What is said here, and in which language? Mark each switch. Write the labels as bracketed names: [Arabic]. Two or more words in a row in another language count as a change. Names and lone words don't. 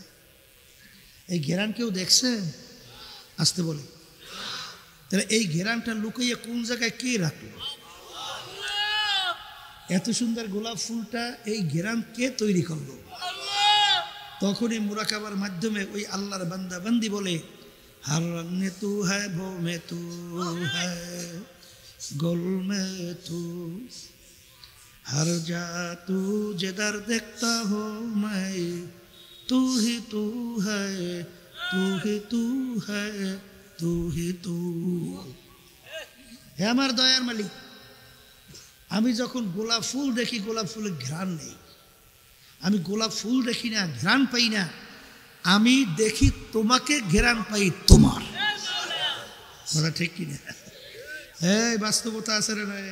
[Bangla] এই ঘেরান কেউ দেখছে? আসতে বলে। তাহলে এই ঘেরানটা লুকাইয়া কোন জায়গায় কে রাখলো? এত সুন্দর গোলাপ ফুলটা এই ঘেরান কে তৈরি করলো? তখনই মুরাকাবার মাধ্যমে ওই আল্লাহর বান্দা বান্দি বলে, [Hindi] हर रंग में तू है, वो में तू है, गुल में तू, हर जा तू जिधर देखता हो मैं, तू ही तू है, तू ही तू है, तू ही तू। [Bangla] হে আমার দয়ার মালিক, আমি যখন গোলাপ ফুল দেখি, গোলাপ ফুলের ঘ্রাণ নেই। আমি গোলাপ ফুল দেখি না, ঘ্রাণ পাই না। আমি দেখি তোমাকে, ঘেরান পাই তোমার। বলা ঠিক কিনা? এই বাস্তবতা আছে রে ভাই।